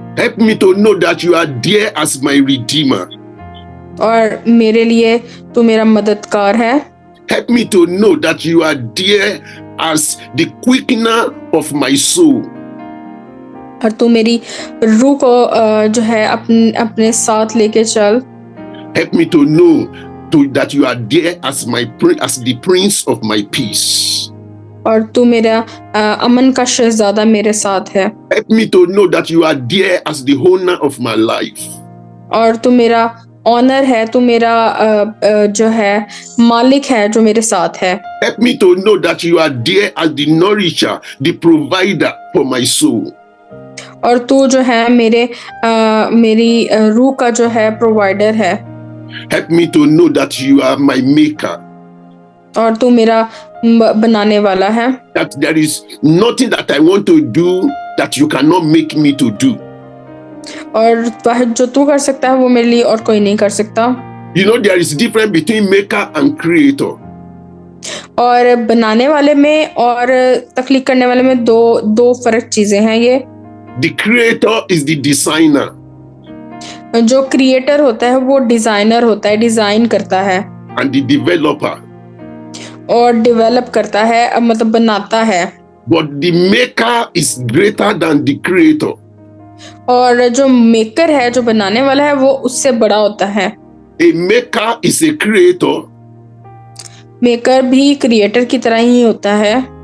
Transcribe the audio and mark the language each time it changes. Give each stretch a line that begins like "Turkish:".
English: Help me to know that you are there as my redeemer.
Hindi: और मेरे लिए तू मेरा मददगार है।
English: Help me to know that you are there as the quickener of my soul.
Hindi: और तू मेरी रूह को जो है अपने साथ लेके चल।
English: Help me to know that you are there as the prince of my peace.
Hindi: और तू मेरा अमन का शहजादा मेरे साथ है।
English: Help me to know that you are there as the owner of my life.
Hindi: और तू मेरा ऑनर है, तू मेरा जो है मालिक है जो मेरे साथ है।
English: Help me to know that you are there as the nourisher, the provider for my soul.
Hindi: और तू जो है मेरी रूह का जो है प्रोवाइडर है।
English: Help me to know that you are my maker.
Hindi: और तू मेरा बनाने वाला है।
English: That there is nothing that I want to do that you cannot make me to do.
Hindi: और जो तू कर सकता है वो मेरे लिए और कोई नहीं कर सकता।
English: You know there is difference between maker and creator.
Hindi: और बनाने वाले में और तख्लीक करने वाले में दो फर्क चीजें हैं ये।
English: The creator is the designer.
Hindi: जो क्रिएटर होता है वो डिजाइनर होता है, डिजाइन करता है।
English: And the developer.
Hindi: और डेवलप करता है, मतलब बनाता है।
English: But the maker is greater than the creator.
Hindi: और जो मेकर है, जो बनाने वाला है, वो उससे बड़ा होता है।
English: A maker is a creator.
Hindi: Maker भी क्रिएटर की तरह ही होता है।